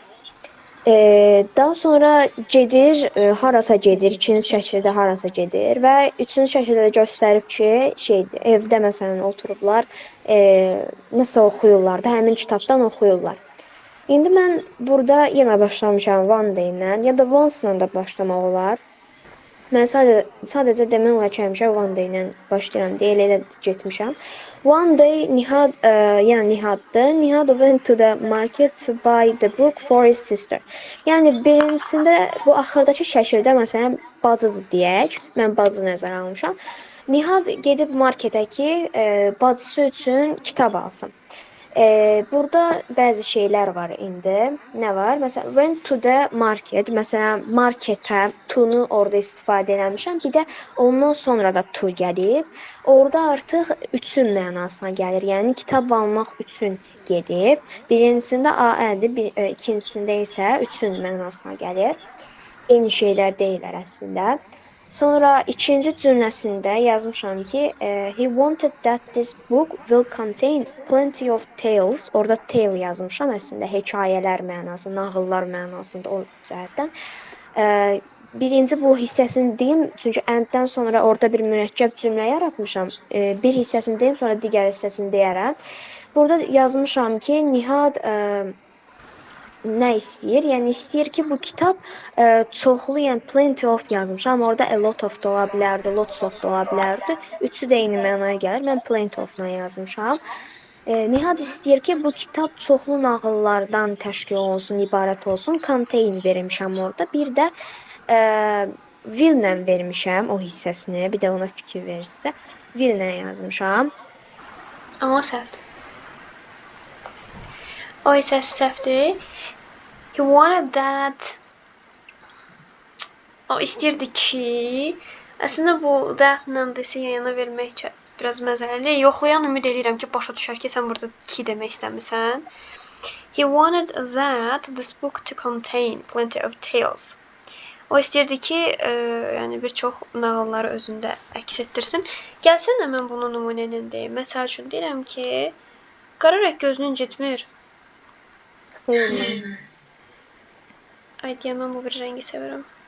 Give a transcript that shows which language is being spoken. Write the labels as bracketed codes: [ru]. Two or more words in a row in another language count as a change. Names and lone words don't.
[az] Daha sonra gedir, harasa gedir, ikinci şəkildə harasa gedir və üçüncü şəkildə də göstərib ki, evdə məsələn oturublar, nəsə oxuyurlar da, həmin kitabdan oxuyurlar. İndi mən burada yenə başlamışam [en] one day [az] ilə, ya da once-la da başlamaq olar. Mən sadəcə demək olar ki, həmişə [en] one day [az] ilə başlayıram deyə elə getmişəm. [en] One day [az] Nihad, yəni Nihaddır. [en] Nihad went to the market to buy the book for his sister. [az] Yəni birincisində bu axırdakı şəkildə məsələn bacıdır deyək. Mən bacı nəzərə almışam. Nihad gedib marketə ki, bacısı üçün kitab alsın. Burada bəzi şeylər var indi. Nə var? Məsələn, [en] went to the market. [az] Məsələn, marketə to-nu orada istifadə eləmişəm. Bir də ondan sonra da to gəlib. Orada artıq üçün mənasına gəlir. Yəni kitab almaq üçün gedib. Birincisində Aə-dir, ikincisində isə üçün mənasına gəlir. Eyni şeylər deyilər əslində. Sonra ikinci cümləsində yazmışam ki, [en] he wanted that this book will contain plenty of tales. [az] Orada tale yazmışam əslində hekayələr mənası, nağıllar mənasında o cəhətdən. Birinci bu hissəsini deyim, çünki and-dən sonra orada bir mürəkkəb cümlə yaratmışam. Bir hissəsini deyim, sonra digər hissəsini deyərəm. Burada yazmışam ki, Nihad nə istəyir? Yəni istəyir ki, bu kitab çoxlu, yəni [en] plenty of [az] yazmışam. Amma orada [en] a lot of [az] da ola bilərdi, [en] lots of [az] da ola bilərdi. Üçü də eyni mənaya gəlir. Mən [en] plenty of- [az] la yazmışam. Nihad istəyir ki, bu kitab çoxlu nağıllardan təşkil olunsun, ibarət olsun. Contain vermişəm orada. Bir də will-lə vermişəm o hissəsini. Bir də ona fikir verirsə, will-lə yazmışam. Amma səhvdir. O hissəsi səhvdir. [en] He wanted that. [az] O istəyirdi ki, əslində bu that-la desə yana vermək biraz məzəlidir. Yoxlayan ümid edirəm ki, başa düşər ki, sən burada ki demək istəmirsən. [en] He wanted that this book to contain plenty of tales. [az] O istəyirdi ki, yəni bir çox nağılları özündə əks etdirsin. Gəlsən də mən bunu nümunə ilə deyim. Məsəl üçün deyirəm ki, qara rəng gözünü incitmir. Ay deyəm, mən bu bir rəngi sevirəm.